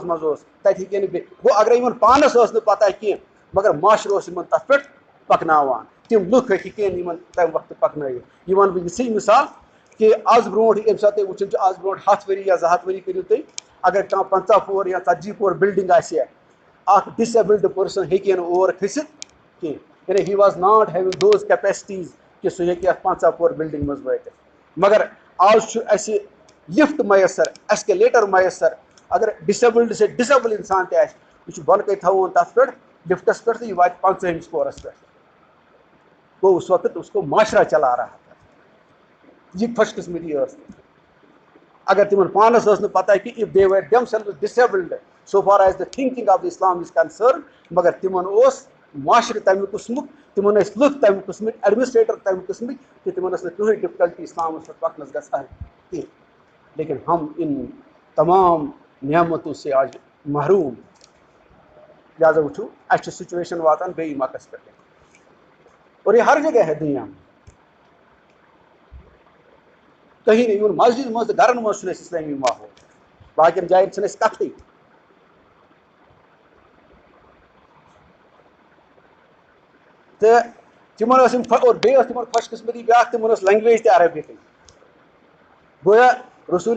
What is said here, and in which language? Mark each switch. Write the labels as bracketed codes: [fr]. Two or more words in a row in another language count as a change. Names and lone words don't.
[ks] منٛز اوس تتہِ ہیٚکہِ نہٕ بیٚیہِ گوٚو اگرے یِمن پانس ٲس نہٕ پتہ کینٛہہ مگر معاشرٕ اوس یِمن تتھ پٮ۪ٹھ پکناوان تِم لُکھ ہیٚکہِ یِمن تمہِ وقتہٕ پکنٲیِتھ یہِ ونہٕ بہٕ یِژھٕے مثال کہِ آز برونٛٹھ ییٚمہِ ساتہٕ تُہۍ وٕچھان چھِ آز برونٛٹھ 100 ؤری یا 200 ؤری کٔرِو تُہۍ اگر کانٛہہ 50 پور یا 40 پور بِلڈِنگ آسہِ ہا اکھ [en] disabled person [ks] ہیٚکہِ نہٕ اور کھٔسِتھ کینٛہہ یعنی [en] he was not having those capacities [ks] کہِ سُہ ہیٚکہِ اتھ 50 پور بِلڈِنگ منٛز وٲتِتھ مگر آز چھُ اَسہِ لفٹ میسر ایسکیلیٹر میسر اگر ڈِسیبلڈ سے ڈِسیبل انسان تہِ آسہِ یہِ چھُ بۄنہٕ کَنہِ تھاوُن تتھ پٮ۪ٹھ لفٹس پٮ۪ٹھ تہٕ یہِ واتہِ 50ہمِس پورس پٮ۪ٹھ گوٚو [ur] اس وقت اس کو معاشرہ چلا رہا تھا [ks] یہِ خۄش قٕسمٔتی ٲس اگر تِمن پانس ٲس نہٕ پتہ کہِ [en] if they were themselves disabled so far as the thinking of the Islam is concerned [ks] مگر تِمن اوس معاشرٕ تمہِ قٕسمُک تِمن ٲسۍ لُکھ تمہِ قٕسمٕکۍ ایڈمنسٹریٹر تمہِ قٕسمٕکۍ کہِ تِمن ٲس نہٕ کٕہٕنۍ ڈِفکلٹی اسلامس پٮ۪ٹھ پکنس گژھان کینٛہہ [ur] لیکن ہم ان تمام نعمتوں سے آج محروم [ks] لہٰذا وٕچھو اَسہِ چھِ سُچویشن واتان بیٚیہِ مۄکس پٮ۪ٹھ [ur] اور یہ ہر جگہ ہے دُنیا میں کہیں نہیں [ks] یِمن مسجد منٛز تہٕ گرن منٛز چھُنہٕ اَسہِ اسلٲمی ماحول باقین جاین چھِنہٕ اَسہِ کتھٕے تہٕ تمن اور بیٚیہِ ٲس تمن خوش قسمتی بیٛاکھ تمن ٲس لینگویج تہِ عربِکٕے گویا رسوٗل